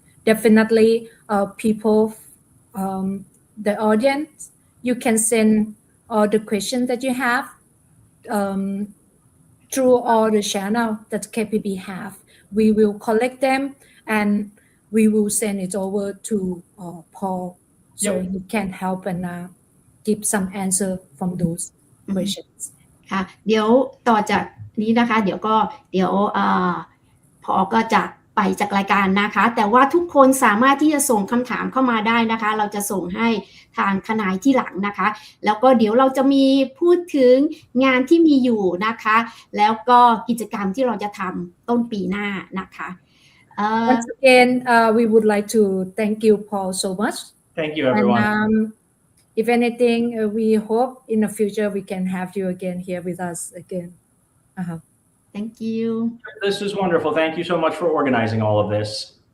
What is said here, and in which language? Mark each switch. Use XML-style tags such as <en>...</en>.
<en>Definitely, people, the audience, you can send all the questions that you have through all the channel that KPB have. We will collect them, and we will send it over to Paul, so he can help and give some answer from those questions.</en> <th>ค่ะเดี๋ยวต่อจากนี้นะคะเดี๋ยวพอก็จะไปจากรายการนะคะแต่ว่าทุกคนสามารถที่จะส่งคำถามเข้ามาได้นะคะเราจะส่งให้ทางทนายที่หลังนะคะแล้วก็เดี๋ยวเราจะมีพูดถึงงานที่มีอยู่นะคะแล้วก็กิจกรรมที่เราจะทำต้นปีหน้านะคะ</th> <en>Once again, we would like to thank you, Paul, so much. Thank you, everyone. And, if anything, we hope in the future we can have you again here with us again. Thank you. This is wonderful. Thank you so much for organizing all of this.</en>